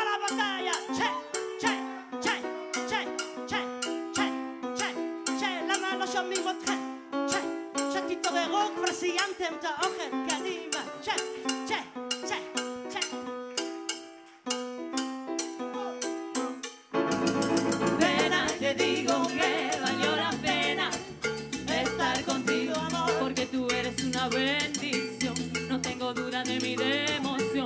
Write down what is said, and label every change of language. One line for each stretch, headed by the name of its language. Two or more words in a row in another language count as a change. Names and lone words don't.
Spanish: calla, che,
Hebrew: למה לא שומעים אתכם? שתתעוררו כבר סיימתם את האוכל, קדימה,
Spanish: che. Pena, te digo que valió la pena estar contigo, amor, porque tú eres una bendición, no tengo duda de mi emoción.